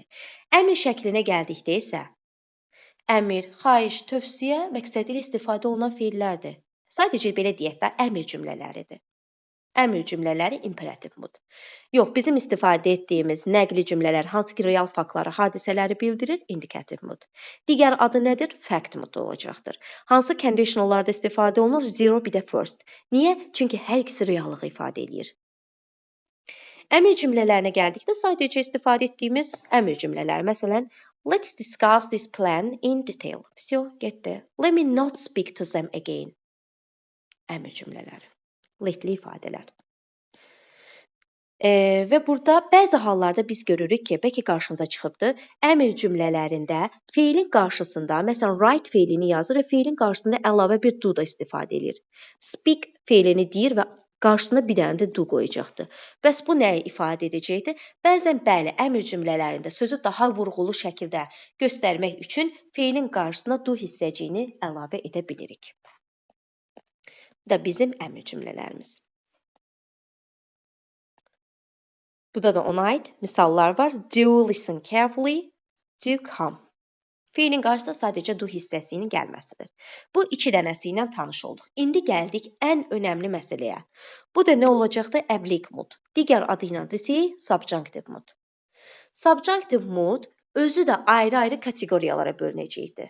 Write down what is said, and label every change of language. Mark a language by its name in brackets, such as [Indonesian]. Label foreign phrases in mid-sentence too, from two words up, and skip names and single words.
[Azerbaijani] Əmr şəklinə gəldikdə isə əmr, xahiş, tövsiyə məqsədi ilə istifadə olunan feillərdir. Sadəcə belə deyək də əmr cümlələridir. Əmr cümlələri [English] imperativ mud. [Azerbaijani] Yox, bizim istifadə etdiyimiz nəqli cümlələr hansı ki real faktları, hadisələri bildirir, [English] indikativ mud. [Azerbaijani] Digər adı nədir? [English] Fact mud [Azerbaijani] olacaqdır. Hansı conditionallarda istifadə olunur? Zero bir də first. Niyə? Çünki hər ikisi reallığı ifadə edir. Əmr cümlələrinə gəldikdə sadəcə istifadə etdiyimiz əmr cümlələri. Məsələn, [English] let's discuss this plan in detail. [Azerbaijani] Всё, getdi. [English] Let me not speak to them again. [Azerbaijani] Əmr cümlələri. Letli ifadələr. Və burada bəzi hallarda biz görürük ki, bəlkə qarşınıza çıxıbdır, əmr cümlələrində feilin qarşısında, məsələn, write feilini yazır və feilin qarşısında əlavə bir do da istifadə edir. Speak feilini deyir və qarşısına bir dənə də do qoyacaqdır. Bəs bu nəyi ifadə edəcəkdir? Bəzən bəli, əmr cümlələrində sözü daha vurğulu şəkildə göstərmək üçün feilin qarşısına do hissəciyini əlavə edə bilirik. Bu da bizim əmr cümlələrimiz. Burada da ona aid misallar var. [English] Do listen carefully, do come. [Azerbaijani] Feilin qarşısında sadəcə do hissəsinin gəlməsidir. Bu 2 dənəsi ilə tanış olduq. İndi gəldik ən önəmli məsələyə. Bu da nə olacaqdır? [English] Oblig mud. [Azerbaijani] Digər adı ilə desək, [English] subjunctive mud. Subjunctive mud [Azerbaijani] özü də ayrı-ayrı kateqoriyalara bölünəcəkdir.